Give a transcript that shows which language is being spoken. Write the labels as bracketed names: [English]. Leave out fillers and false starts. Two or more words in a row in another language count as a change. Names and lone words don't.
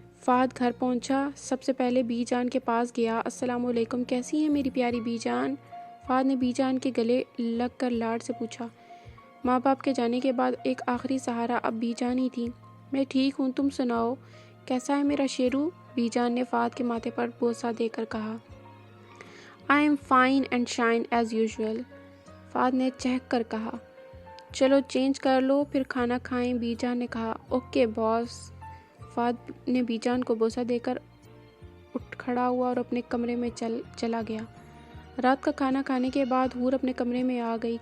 [Urdu] فہد گھر پہنچا سب سے پہلے بی جان کے پاس گیا۔ السلام علیکم، کیسی ہیں میری پیاری بی جان؟ فہد نے بی جان کے گلے لگ کر لاڈ سے پوچھا۔ ماں باپ کے جانے کے بعد ایک آخری سہارا اب بی جان ہی تھی۔ میں ٹھیک ہوں، تم سناؤ کیسا ہے میرا شیرو؟ بی جان نے فہد کے ماتھے پر بوسہ دے کر کہا۔ [English] I am fine and shine as usual، [Urdu] فہد نے چہک کر کہا۔ چلو چینج کر لو پھر کھانا کھائیں، بی جان نے کہا۔ [English] okay boss. [Urdu] فہد نے بی جان کو بوسہ دے کر اٹھ کھڑا ہوا اور اپنے کمرے میں چلا گیا۔ رات کا کھانا کھانے کے بعد حور اپنے کمرے میں آ گئی۔